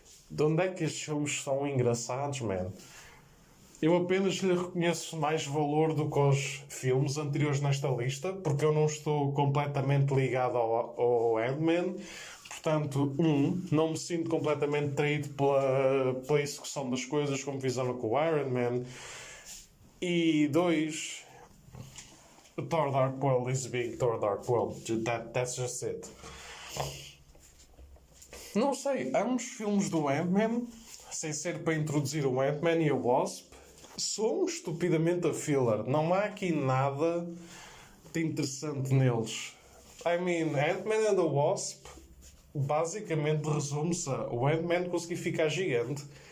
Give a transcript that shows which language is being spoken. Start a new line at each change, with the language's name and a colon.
Portuguese: De onde é que estes filmes são engraçados, man? Eu apenas lhe reconheço mais valor do que os filmes anteriores nesta lista, porque eu não estou completamente ligado ao Ant-Man. Portanto, não me sinto completamente traído pela execução das coisas como fizeram com o Iron Man.
English: E 2, Thor Dark World is being Thor Dark World. That's just it.
Portuguese: Não sei, ambos os filmes do Ant-Man, sem ser para introduzir o Ant-Man e a Wasp, são estupidamente a filler. Não há aqui nada de interessante neles. Ant-Man and the Wasp basicamente resume-se a o Ant-Man conseguir ficar gigante.